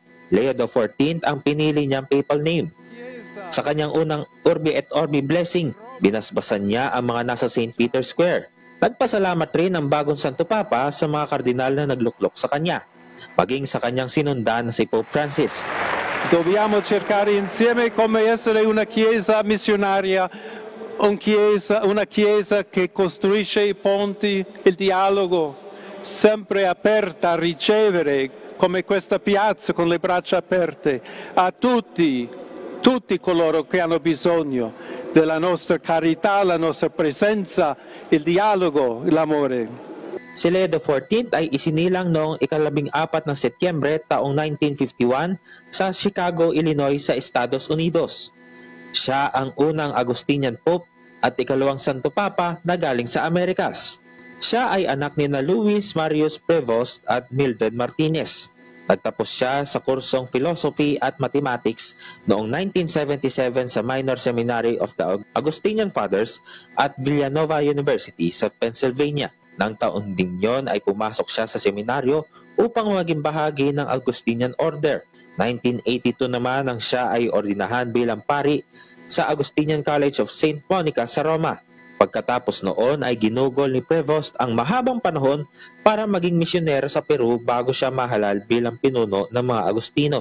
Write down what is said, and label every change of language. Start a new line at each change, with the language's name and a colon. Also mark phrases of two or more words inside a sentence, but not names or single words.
Filipino: Leo XIV ang pinili niyang
English: papal name.
Filipino: Sa kanyang unang Urbi et Orbi blessing, binasbasan niya ang mga nasa St. Peter's Square. Nagpasalamat rin ang bagong Santo Papa sa mga kardinal na nagluklok sa kanya, maging sa kanyang sinundan na si Pope Francis.
Italian: Dobbiamo cercare insieme come essere una chiesa missionaria, una chiesa che costruisce i ponti, il dialogo, sempre aperta a ricevere, come questa piazza con le braccia aperte, a tutti coloro che hanno bisogno della nostra carità, la nostra presenza, il dialogo, l'amore.
Filipino: Si Leo XIV ay isinilang noong ika-14 ng Setyembre taong 1951 sa Chicago, Illinois sa Estados Unidos. Siya ang unang Augustinian Pope at ikalawang Santo Papa na galing sa Amerikas. Siya ay anak ni na Luis Marius Prevost at Mildred Martinez. Nagtapos siya sa kursong Philosophy at Mathematics noong 1977 sa Minor Seminary of the Augustinian Fathers at Villanova University sa Pennsylvania. Nang taon ding yon ay pumasok siya sa seminaryo upang maging bahagi ng Augustinian Order. 1982 naman nang siya ay ordinahan bilang pari sa Augustinian College of St. Monica sa Roma. Pagkatapos noon ay ginugol ni Prevost ang mahabang panahon para maging misyonero sa Peru bago siya mahalal bilang pinuno ng mga Agustino.